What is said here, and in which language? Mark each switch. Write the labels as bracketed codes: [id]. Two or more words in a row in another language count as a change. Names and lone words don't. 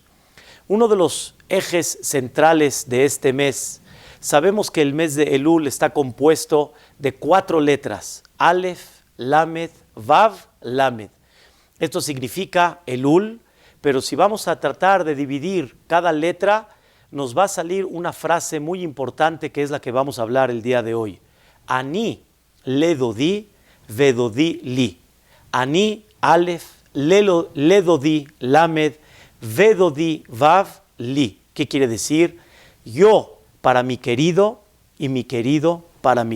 [es] Uno de los ejes centrales de este mes, sabemos que el mes de Elul está compuesto de 4 letras, [he] אלף, למד, וו, למד. [es] Esto significa Elul, pero si vamos a tratar de dividir cada letra, nos va a salir una frase muy importante que es la que vamos a hablar el día de hoy. [he] אני לדודי, ודודי לי. [es] Ani, [he] אלף, לדודי, למד, ודודי, וו, [es] li. ¿Qué quiere decir? Yo para mi querido y mi querido para mí.